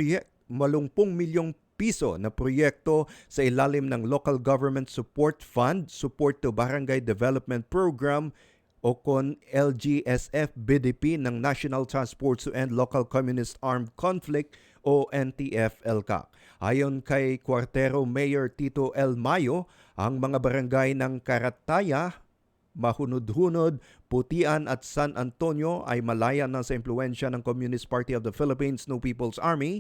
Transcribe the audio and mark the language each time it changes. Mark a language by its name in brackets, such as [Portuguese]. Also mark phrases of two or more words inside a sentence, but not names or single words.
[Filipino] piso na proyekto sa ilalim ng Local Government Support Fund, Support to Barangay Development Program o kon LGSF-BDP ng National Task Force to End Local Communist Armed Conflict o NTF-ELCA. Ayon kay Cuartero Mayor Tito L. Mayo, ang mga barangay ng Karataya, Mahunod-Hunod, Putian at San Antonio ay malaya na sa impluensya ng Communist Party of the Philippines No People's Army.